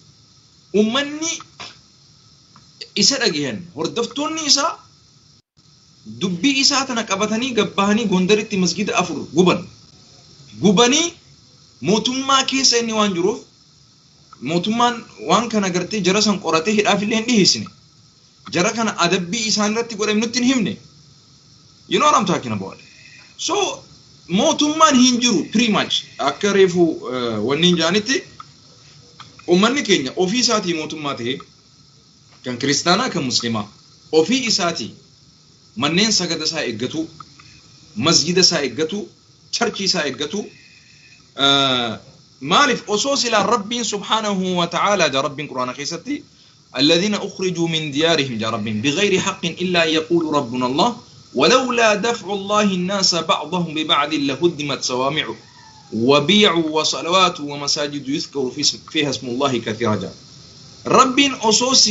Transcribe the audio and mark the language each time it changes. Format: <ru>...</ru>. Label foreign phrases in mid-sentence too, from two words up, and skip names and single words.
<om>Ummanni isa dhagayan hordoftoonni isaa dubbii isaa tana qabatanii gabbahanii Gondaritti masgida 4 guban. Gubanii mootummaa keessa inni waan jiruuf mootummaan waan kana gartee jara san qoratee hidhaaf illee hin dhiheessine. Jara kana adabbii isaan irratti godhame nutti hin himne.</om> <en>You know what I'm talking about?</en> <om>So mootummaan hin jiru</om> <en>pretty much</en> <om>akka reefu wanni jaanitti ummanni keenya ofii isaatii mootummaa ta'e kan kiristaanaa kan muslimaa ofii isaatii manneen sagada isaa eeggatu masjida isaa eeggatu charchi isaa eeggatu maalif osoo sila rabbiin</om> <ar>سبحانه وتعالى</ar> <om>ja rabbiin quraana</om> <ar>keessatti الذين أخرجوا من ديارهم يا رب بغير حق إلا يقول ربنا الله ولولا دفع الله الناس بعضهم ببعض لهدمت صوامع وبيع وصلوات ومساجد يذكر فيها اسم الله كثيرا رب أصوص</ar>